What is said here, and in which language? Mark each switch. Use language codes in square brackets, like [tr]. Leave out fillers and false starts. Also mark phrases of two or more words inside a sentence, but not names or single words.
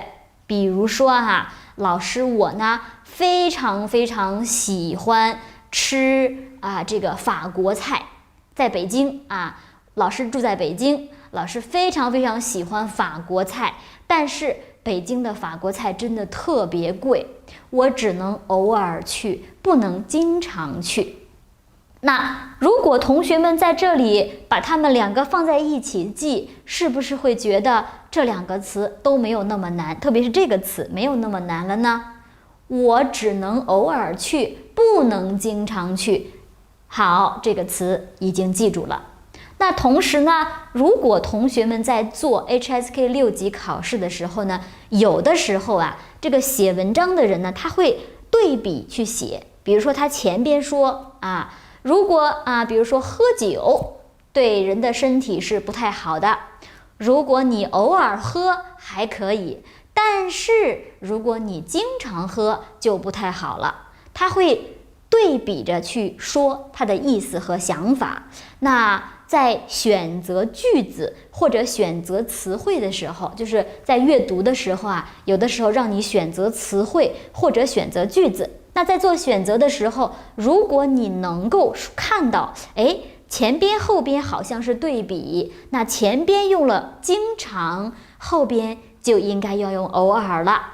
[zh] 比如說老師我呢非常非常喜歡吃這個法國菜，在北京老師住在北京，老師非常非常喜歡法國菜，但是北京的法國菜真的特別貴，我只能偶爾去，不能經常去。那如果同學們在這裡把它們兩個放在一起記，是不是會覺得這兩個詞都沒有那麼難，特別是這個詞沒有那麼難了呢？我只能偶爾去，不能經常去。好，這個詞已經記住了。那同時呢，如果同學們在做 HSK 6 級考試的时候呢，有的时候这個寫文章的人呢，他會對比去寫。比如說他前邊說如果比如說喝酒對人的身體是不太好的，如果你偶爾喝還可以，但是如果你經常喝就不太好了。他會对比着去說他的意思和想法。那在選擇句子或者選擇詞彙的時候，就是在閱讀的時候有的時候讓你選擇詞彙或者選擇句子。那在做選擇的時候，如果你能夠看到前邊後邊好像是對比，那前邊用了經常，後邊就應該要用偶爾了。